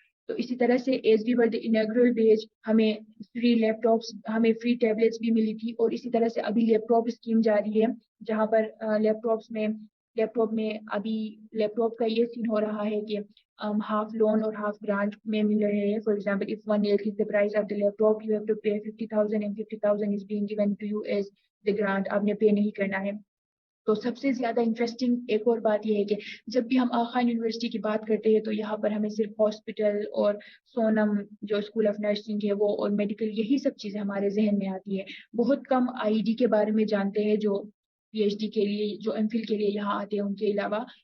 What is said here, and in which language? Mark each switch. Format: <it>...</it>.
<ur>تو اسی طرح سے</ur> <en>as we were the inaugural batch</en> <ur>ہمیں فری لیپ ٹاپس ہمیں فری ٹیبلیٹس بھی ملی تھی, اور اسی طرح سے ابھی لیپ ٹاپ اسکیم جاری ہے جہاں پر لیپ ٹاپس میں لیپ ٹاپ میں ابھی لیپ ٹاپ کا یہ سین ہو رہا ہے کہ ہاف لون اور ہاف گرانٹ میں مل رہے ہیں.</ur> <en>For example if 1 lakh is the price of the laptop, you have to pay 50,000 and 50,000 is being given to you as the grant.</en> <ur>آپ نے پے نہیں کرنا ہے. تو سب سے زیادہ انٹرسٹنگ ایک اور بات یہ ہے کہ جب بھی ہم آخان یونیورسٹی کی بات کرتے ہیں تو یہاں پر ہمیں صرف ہاسپٹل اور سونم جو اسکول آف نرسنگ ہے وہ اور میڈیکل یہی سب چیزیں ہمارے ذہن میں آتی ہے. بہت کم آئی ڈی کے بارے میں جانتے ہیں جو پی ایچ ڈی کے لیے جو ایم فل کے لیے یہاں آتے ہیں ان کے علاوہ.</ur>